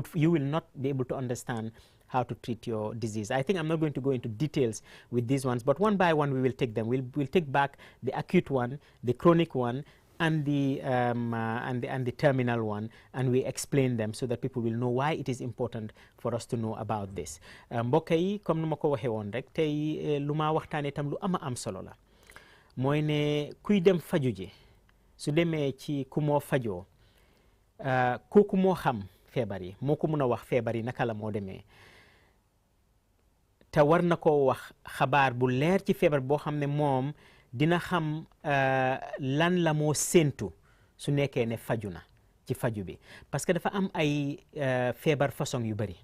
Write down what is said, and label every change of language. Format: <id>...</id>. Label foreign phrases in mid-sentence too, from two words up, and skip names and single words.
<en>You will not be able to understand how to treat your disease. I think I'm not going to go into details with these ones, but one by one we will take them. We'll take back the acute one, the chronic one, and the terminal one, and we explain them so that people will know why it is important for us to know about this.</en> <wo>Mbokk yi comme nu ma ko waxee woon rek tey lu ma waxtaanee tam lu am solo la mooy ne kuy dem faju ji su demee ci ku moo fajoo kooku moo xam feebar yi moo ko mun a wax feebar yi naka la moo demee. te war na koo wax xabaar bu leer ci feebar boo xam ne moom dina xam lan la moo séentu su nekkee ne faju na ci faju bi</wo> <fr>parce que</fr> <wo>dafa am ay feebar façon yu bari.</wo>